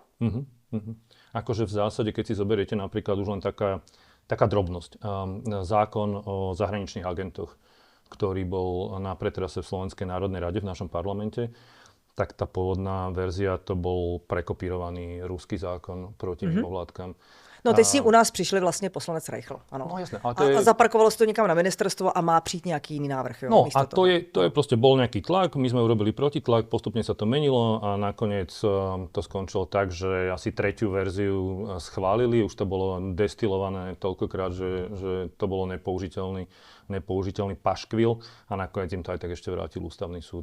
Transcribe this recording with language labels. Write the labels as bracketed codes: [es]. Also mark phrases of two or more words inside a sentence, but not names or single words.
[sk] Akože v zásade, keď si zoberiete napríklad už len taká drobnosť. Zákon o zahraničných agentoch, ktorý bol na pretrase v Slovenskej národnej rade v našom parlamente, tak tá pôvodná verzia to bol prekopírovaný ruský zákon proti mimovládkam. [cs] No teď s ním u nás přišli vlastně poslanec Reichl. Ano. No jasné. A zaparkovalo se to někam na ministerstvo a má přijít nějaký jiný návrh. Jo, [sk] no a to je proste bol nejaký tlak, my sme urobili protitlak, postupne sa to menilo a nakoniec to skončilo tak, že asi tretiu verziu schválili, už to bolo destilované toľkokrát, že to bolo nepoužiteľný paškvil a nakoniec im to aj tak ešte vrátil ústavný súd.